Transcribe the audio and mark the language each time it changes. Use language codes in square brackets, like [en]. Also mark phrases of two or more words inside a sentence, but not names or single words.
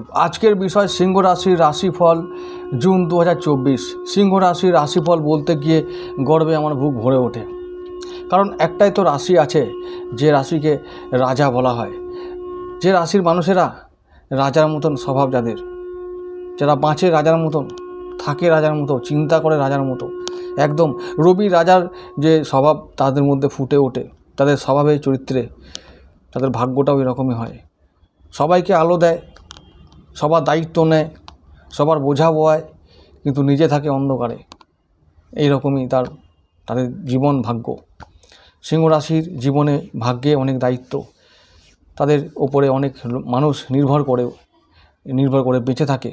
[bn] আজকের বিষয় সিংহ রাশি রাশিফল জুন 2024। সিংহ রাশি রাশিফল বলতে গিয়ে গর্বে আমার বুক ভরে ওঠে, কারণ একটাই তো রাশি আছে যে রাশিকে রাজা বলা হয়, যে রাশির মানুষেরা রাজার মতন স্বভাব, যাদের যারা বাঁচে রাজার মতন, থাকে রাজার মতো, চিন্তা করে রাজার মতো, একদম রবি রাজার যে স্বভাব তাদের মধ্য ফুটে ওঠে, তাদের স্বভাবে চরিত্রে তাদের ভাগ্যটাও এরকমই হয়। সবাইকে আলো দেয়, সবার দায়িত্ব নেয়, সবার বোঝা বয়, কিন্তু নিজে থাকে অন্ধকারে। এই রকমই তাদের জীবন ভাগ্য। সিংহ রাশির জীবনে ভাগ্যে অনেক দায়িত্ব, তাদের উপরে অনেক মানুষ নির্ভর করে বেঁচে থাকে।